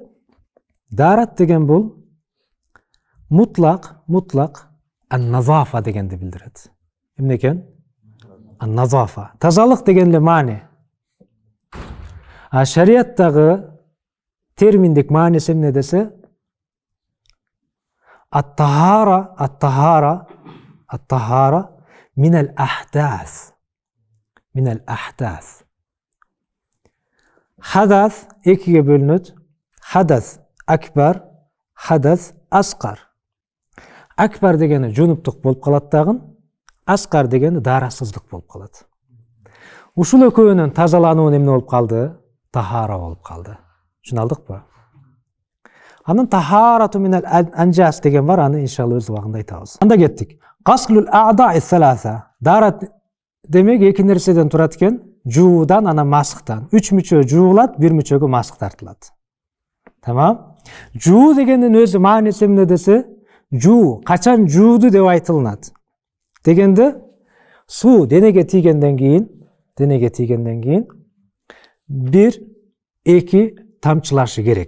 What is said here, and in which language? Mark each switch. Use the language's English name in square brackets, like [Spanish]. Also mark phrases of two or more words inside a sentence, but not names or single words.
[Kyrgyz] Дарат деген бул [Arabic] مطلق النظافة [Kyrgyz] дегенди билдирет. Эмне экен? Ан-назафа. Тазалык деген эле маани. А шариаттагы терминдик мааниси эмне десе? [Arabic] الطهارة من الأحداث. من الأحداث. [Kyrgyz] Хадас экиге бөлүнөт. [Arabic] حدث أكبر حدث أصغر. [Kyrgyz] Акбар дегени жунуптук болуп калат дагы, аскар дегени дарасыздык болуп калат. Ушул экөөнүн тазалануу эмне болуп калды? Тахара болуп калды. Түшүндүкпү? Анын [Arabic] طهارة من الأنجاس [Kyrgyz] деген бар, аны иншалла өз убагында айтабыз. Анда кеттик. [Arabic] غسل الأعضاء الثلاثة. [Kyrgyz] Дарат демек эки нерседен турат экен. Жуудан, анан масыктан. 3 мүчө жуулат, 1 мүчөгө масык тартылат. Тамам? Жуу дегендин өзү мааниси эмне десе? Жуу, качан жууду деп айтылынат. Дегенде суу денеге тийгенден кийин 1-2 тамчылашы керек.